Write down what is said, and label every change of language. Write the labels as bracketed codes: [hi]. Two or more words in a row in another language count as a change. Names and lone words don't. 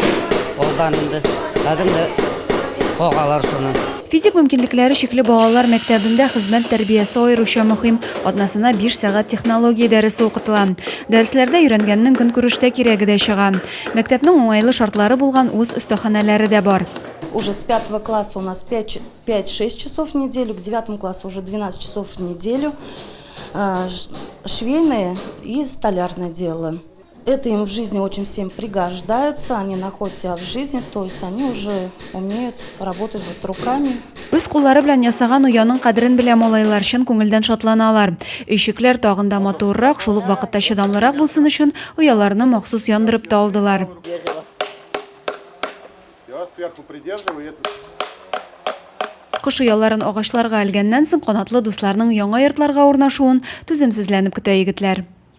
[tt] Алдан инде хәзер кагалар шуны. Физик мөмкинлекләре шикле балалар мәктәбендә хезмәт тәрбиясе аеруча мөһим. Атнасына 5 сәгать технология дәресе укытыла. Дәресләрдә өйрәнгәннең көнкүрештә кирәге дә чыга. Мәктәпнең уңайлы шартлары булган үз өстәханәләре дә бар. [ru] Уже с 5 класса у нас 5-6 часов в неделю, к 9 классу уже 12 часов в неделю. Швейное и столярное дело. Это им в жизни очень всем пригождается, они находят себя в жизни, то есть они уже умеют работать вот руками. [tt] Үз куллары белән ясаган уяның кадерен белә малайлар өчен күңелдән шатланалар. Өйчекләр тагын да матуррак, шул ук вакытта чыдамлырак булсын өчен уяларны махсус яндырып та алдылар. Кош уяларын агачларга элгәннән соң канатлы дусларның яңа йортларга урнашуын түземсезләнеп көтә егетләр.